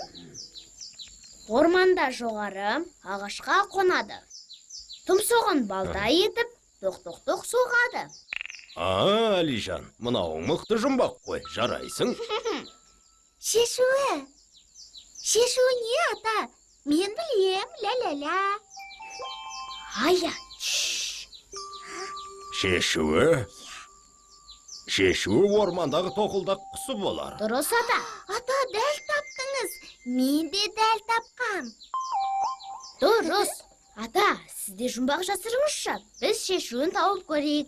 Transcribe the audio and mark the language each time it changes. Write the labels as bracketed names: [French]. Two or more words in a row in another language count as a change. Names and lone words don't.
[Kazakh] Орманда жоғары ағашқа қонады. Тұмсығын балта етіп, тоқ-тоқ-тоқ соғады. Әлижан, мынауың мықты жұмбақ қой, жарайсың. Шешуі. Шешуі не, ата? Мен білем, ля-ля-ля. Ая, Шешуі? Шешуі ормандағы тоқылдақ құсы болар. дұрыс, ата. Ата, дәл таптыңыз. Мен де дәл тапқам. Дұрыс. Ата, сізде жұмбақ жасырыңызшы. Біз шешуін тауып көрейік.